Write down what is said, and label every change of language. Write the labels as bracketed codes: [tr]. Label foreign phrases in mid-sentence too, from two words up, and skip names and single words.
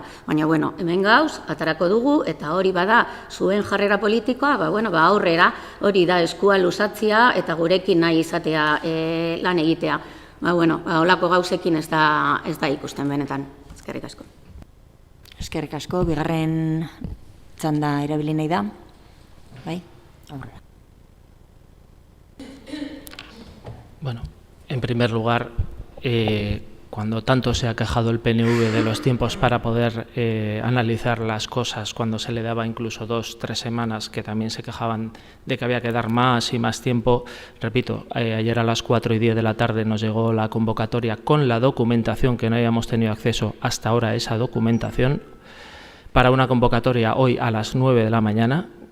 [eu] Baina, bueno, hemen gauz, atarako dugu, eta hori bada, zuen jarrera politikoa, aurrera, hori da eskua luzatzea eta gurekin nahi izatea lan egitea. Holako gauzekin ez da ikusten benetan. Eskerrik asko. Eskerrik asko, bigarren txanda erabili nahi da. Bai? [es] Bueno, en primer lugar, cuando tanto se ha quejado el PNV de los tiempos para poder analizar las cosas, cuando se le daba incluso 2 o 3 semanas, que también se quejaban de que había que dar más y más tiempo, repito, ayer a las 4:10 de la tarde nos llegó la convocatoria con la documentación, que no habíamos tenido acceso hasta ahora a esa documentación, para una convocatoria hoy a las 9 de la mañana.